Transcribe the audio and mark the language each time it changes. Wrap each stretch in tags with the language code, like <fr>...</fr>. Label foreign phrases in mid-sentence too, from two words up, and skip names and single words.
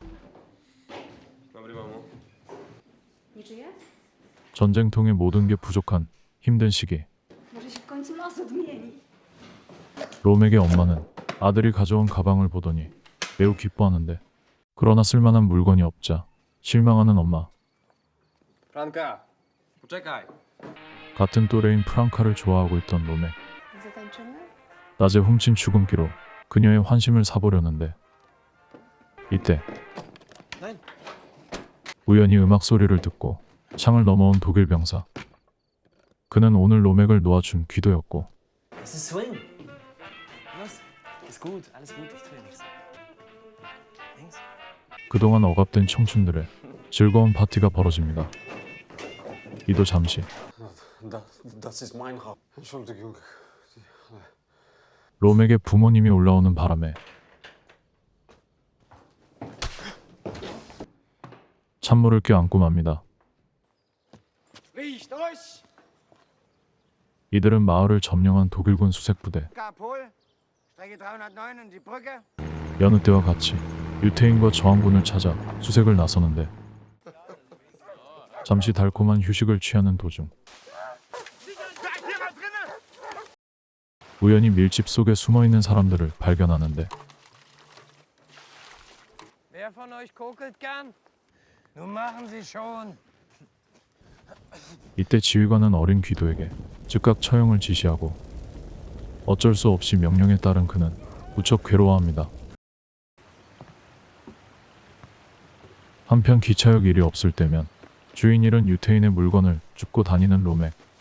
<ko>전쟁통에 모든 게 부족한 힘든 시기. 로맥의 엄마는 아들이 가져온 가방을 보더니 매우 기뻐하는데 그러나 쓸만한 물건이 없자 실망하는 엄마.</ko> <pl>Franka, poczekaj.</pl> <ko>같은 또래인 프랑카를 좋아하고 있던 로맥. 낮에 훔친 주근기로 그녀의 환심을 사보려는데 이때 우연히 음악 소리를 듣고 창을 넘어온 독일 병사. 그는 오늘 로맥을 놓아준 귀도였고</ko> <de>Es ist Swing. Was? Ist gut, alles gut, ich tue nichts. Links?</de> <ko>그동안 억압된 청춘들의 즐거운 파티가 벌어집니다. 이도 잠시</ko> <de>Das ist mein Haus. Entschuldigung.</de> <ko>로맥의 부모님이 올라오는 바람에 찬물을 껴안고 맙니다.</ko> <de>Riech durch!</de> <ko>이들은 마을을 점령한 독일군 수색부대.</ko> <de>Karpol, Strecke 309 und die Brücke.</de> <ko>여느 때와 같이 유태인과 저항군을 찾아 수색을 나서는데 잠시 달콤한 휴식을 취하는 도중 우연히 밀집 속에 숨어있는 사람들을 발견하는데</ko> <de>Wer von euch kokelt gern? Nun machen Sie schon.</de> <ko>이때 지휘관은 어린 귀도에게 즉각 처형을 지시하고 어쩔 수 없이 명령에 따른 그는 무척 괴로워합니다. 한편 기차역 일이 없을 때면 주인 잃은 유태인의 물건을 줍고 다니는 로맥.</ko>